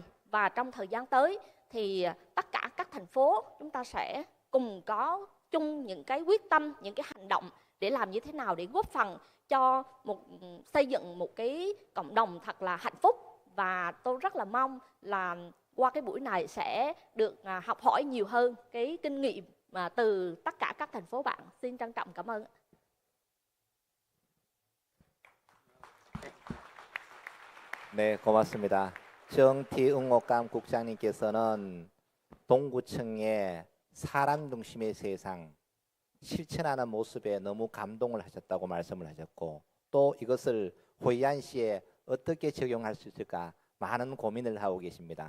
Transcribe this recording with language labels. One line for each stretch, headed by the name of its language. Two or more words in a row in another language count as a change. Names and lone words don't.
Vietnamese: Và trong thời gian tới thì tất cả các thành phố chúng ta sẽ cùng có chung những cái quyết tâm, những cái hành động để làm như thế nào để góp phần cho xây dựng một cái cộng đồng thật là hạnh phúc. Và tôi rất là mong là qua cái buổi này sẽ được học hỏi nhiều hơn cái kinh nghiệm từ tất cả các thành phố bạn. Xin trân trọng cảm ơn.
Korean: 네, 고맙습니다. 정티응옥감 국장님께서는 동구청의 사람 중심의 세상 실천하는 모습에 너무 감동을 하셨다고 말씀을 하셨고, 또 이것을 호이안시에 어떻게 적용할 수 있을까 많은 고민을 하고 계십니다.